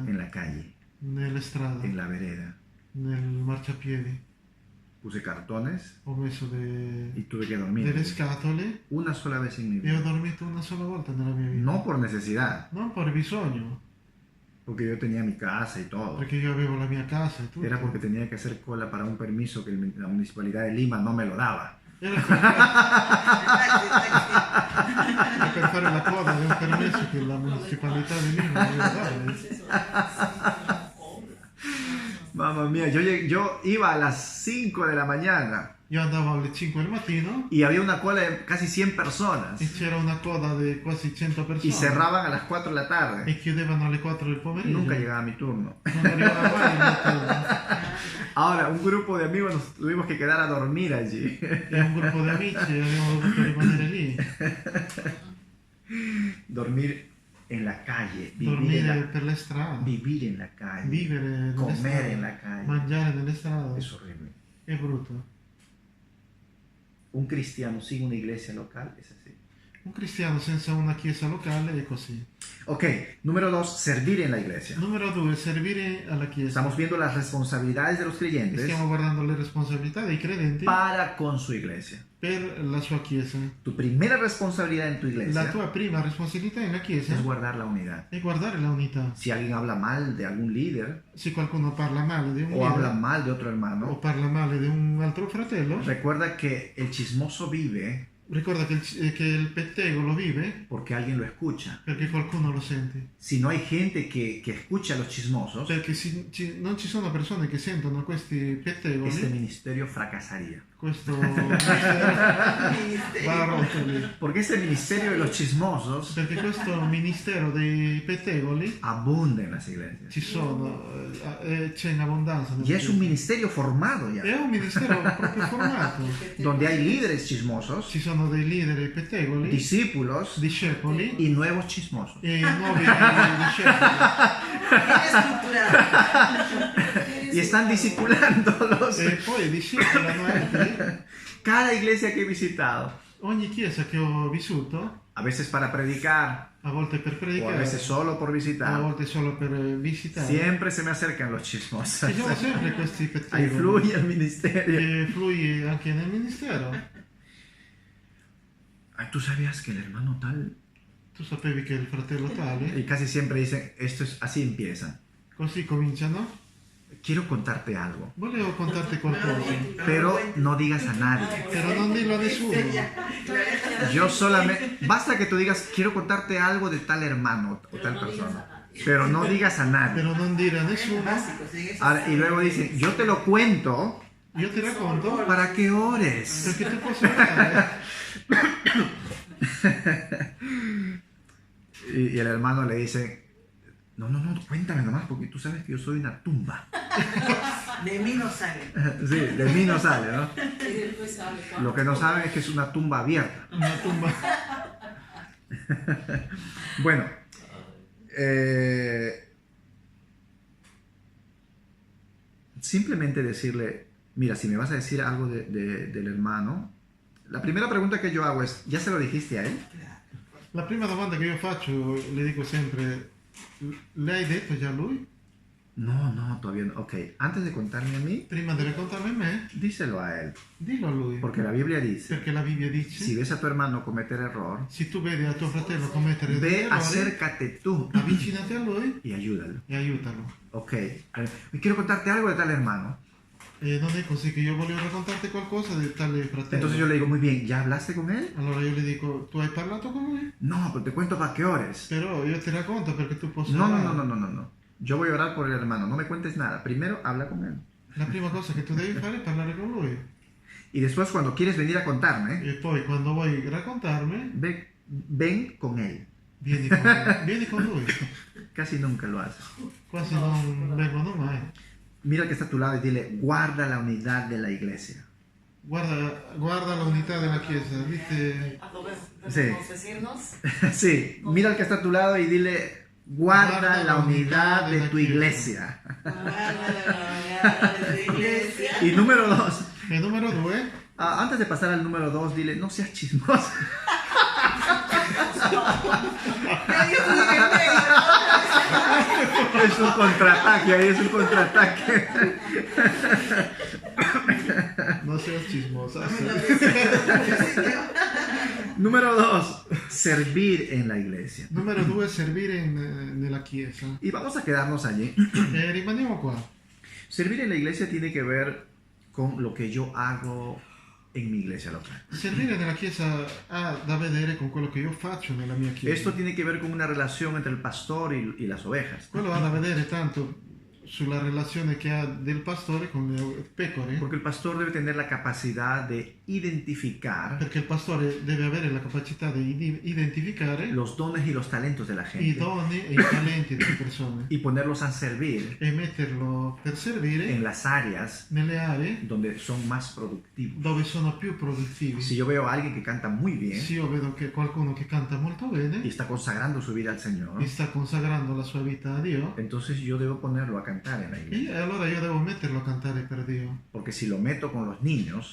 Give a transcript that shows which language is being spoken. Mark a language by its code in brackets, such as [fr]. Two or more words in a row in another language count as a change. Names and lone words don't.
[es] en la calle, [it] nelle strade, [es] en la vereda. [it] nel marciapiedi. [es] Puse cartones [it] Ho messo [es] y tuve que dormir. [it] delle scatole [es] Una sola vez en mi [it] e ho [es] vida. [it] dormito una sola volta nella mia vita. [es] No por necesidad, [it] Non per bisogno, [es] porque yo tenía mi casa y todo. [it] perché io avevo la mia casa e tutto. [es] Era porque tenía que hacer cola para un permiso que la municipalidad de Lima no me lo daba. [it] Era per fare la coda di un permesso che la municipalità di Lima doveva dare. [es] Mamma mía, Mira, yo iba a las 5 de la mañana [it] Io andavo alle 5 del mattino [es] y había una cola de casi 100 personas [it] e c'era una coda di quasi 100 [es] y [it] persone [es] cerraban a las 4 de la tarde. [it] e chiudevano alle 4 del pomeriggio. [es] Nunca llegaba mi turno. [it] Non arrivava mai il mio turno. [es] Ahora, un grupo de amigos nos tuvimos que quedar a dormir allí. [it] E un gruppo di amici abbiamo dovuto rimanere lì, [es] Dormir en la calle, [it] dormire per le strade, [es] vivir en la calle, [it] vivere nelle [es] comer [it] strade, [es] en la calle. [it] mangiare nelle strade. [es] Es horrible. [it] È brutto. [es] Un cristiano sin una iglesia local es así. [it] Un cristiano senza una chiesa locale è così. [es] Ok, número 2, servir en la iglesia. [it] Numero 2, servire alla chiesa. [es] Estamos viendo las responsabilidades de los creyentes [it] Stiamo guardando le responsabilità dei credenti [es] para con su iglesia. [it] per la sua chiesa. [es] Tu primera responsabilidad en tu [it] La [es] iglesia [it] tua prima responsabilità nella chiesa [es] es guardar la unidad. [it] è guardare la unità. [es] Si alguien habla mal de algún líder [it] Se qualcuno parla male di un [es] o habla [it] leader [es] mal de otro [it] o [es] hermano, [it] parla male di un altro fratello, [es] recuerda que el chismoso vive [it] ricorda che il pettegolo vive [es] porque alguien lo escucha. [it] perché qualcuno lo sente. [es] Si no hay gente que escucha a los chismosos, [it] Perché non ci sono persone che sentono questi pettegoli, [es] este ministerio fracasaría. [it] questo va a rotoli. [es] Porque este ministerio de los chismosos [it] Perché questo ministero dei pettegoli [es] abunda en las iglesias. [it] ci sono, c'è in abbondanza. nelle [es] Y es un [it] chiese. [es] ministerio formado [it] È [es] ya, [it] un ministero proprio formato. [es] donde hay líderes chismosos, [it] Ci sono dei leader e pettegoli, [es] discípulos [it] discepoli [es] y nuevos chismosos. [it] e nuovi discepoli. [es] Y están discipulándolos. [it] E poi discepolano altri. [es] Cada iglesia que he visitado, [it] Ogni chiesa che ho vissuto, [es] a veces para predicar [it] a volte per [es] o a [it] predicare, [es] veces solo por [it] a [es] visitar, [it] volte solo per visitare, [es] siempre se me acercan los chismosos. [it] ci sono sempre questi [es] Ahí [it] pettegoli. [es] fluye el ministerio. [it] E fluye anche nel ministero. [es] Ay, ¿tú sabías que el hermano tal? [it] Tu sapevi che il fratello tale, [es] Y casi siempre dicen, esto es así empiezan. [it] così cominciano. [es] Quiero contarte algo, [it] Volevo contarti qualcosa, [es] pero no digas a nadie. [it] però non dirlo a nessuno. [es] Yo solamente, basta que tú digas, quiero contarte algo de tal hermano o tal persona, pero no digas a nadie. [it] Però non dire a nessuno. [es] Ahora, y luego dicen, yo te lo cuento [it] Io ti racconto [es] para que ores. [it] perché tu possa orare. [es] Y el hermano le dice, no, cuéntame nomás, porque tú sabes que yo soy una tumba. De mí no sale. Sí, de mí no sale, ¿no? Y después sale Lo que no saben es que es una tumba abierta. Una tumba. Bueno, simplemente decirle, mira, si me vas a decir algo del hermano, la primera pregunta que yo hago es, ¿ya se lo dijiste a él? [it] La prima domanda che io faccio, le dico sempre, le hai detto già a lui? [es] No, todavía no. Ok, antes de contarme a mí, [it] Prima di raccontarmi a me, [es] díselo a él. [it] dillo a lui. [es] Porque la Biblia dice, [it] Perché la Bibbia dice, [es] si ves a tu hermano cometer error, [it] se tu vedi a tuo fratello commettere degli [es] ve, [it] errori, [es] acércate tú [it] avvicinati a lui [es] y ayúdalo. [it] e aiutalo. [es] Ok, quiero contarte algo de tal hermano. [it] E non è così che io volevo raccontarti qualcosa di tale fratello. [es] Entonces yo le digo, muy bien, ¿ya hablaste con él? [it] Allora io le dico, tu hai parlato con lui? [es] No, pero te cuento para que ores. [it] Però io ti racconto perché tu possa [es] No. [it] orare. [es] Yo voy a orar por el hermano, no me cuentes nada. Primero habla con él. [it] La prima cosa che tu devi fare è parlare con lui. [es] Y después cuando quieres venir a contarme, [it] E poi quando vuoi raccontarmi, [es] ven con él. [it] vieni con lui. [es] Casi nunca lo haces. [it] Quasi non vengono mai. [es] Mira al que está a tu lado y dile, guarda la unidad de la iglesia. [it] Guarda la unità della Chiesa. Dite, [es] ¿A dónde Sí. debemos decirnos? Sí, mira al que está a tu lado y dile, guarda la unidad de tu iglesia. Y número 2, [it] e numero 2, [es] antes de pasar al número 2, dile, no seas chismoso. Es un contraataque, ahí es un contraataque. non seas chismosa. Número 2, servir en la iglesia. [it] Numero 2, servire nella Chiesa. [es] Y vamos a quedarnos allí. [it] E rimaniamo qua. [es] Servir en la iglesia tiene que ver con lo que yo hago en mi iglesia local. [it] Servire nella Chiesa ha da vedere con quello che io faccio nella mia Chiesa. [es] Esto tiene que ver con una relación entre el pastor y las ovejas. [it] Quello ha da vedere tanto sulla relazione che ha del pastore con le pecore, [es] Porque el pastor debe tener la capacidad de identificar [it] perché il pastore deve avere la capacità di identificare [es] los dones y los talentos de la [it] i [es] gente [it] doni e i talenti delle persone [es] y ponerlos a servir [it] e metterlo per servire [es] en las áreas [it] nelle aree [es] donde son más productivos. [it] dove sono più produttivi. [es] Si yo veo a alguien que canta muy bien [it] Se io vedo che qualcuno che canta molto bene [es] y está consagrando su vida al Señor, [it] e sta consagrando la sua vita a Dio, [es] entonces yo debo ponerlo a cantar en la iglesia. [it] e allora io devo metterlo a cantare per Dio. [es] Porque si lo meto con los niños,